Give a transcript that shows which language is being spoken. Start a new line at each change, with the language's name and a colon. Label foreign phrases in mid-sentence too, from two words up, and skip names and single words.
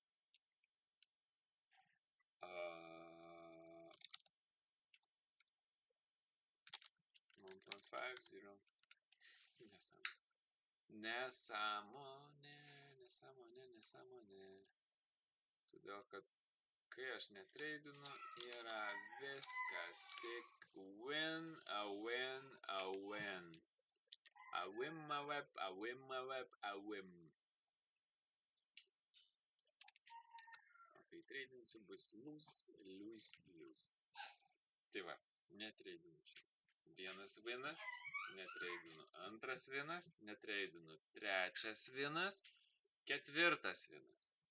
Lithuanian: 1.50. Nesąmonė. Todėl, kad kai aš netreidinu, yra viskas tik
English: win, a win, a win. A win, a web, a win, a web, a win.
Lithuanian: O kai treidinsiu, bus
English: lose, lose, lose.
Lithuanian: Tai va, netreidinu čia. Vienas vinas, netreidinu. Antras vinas, netreidinu. Trečias vinas, ketvirtas vinas.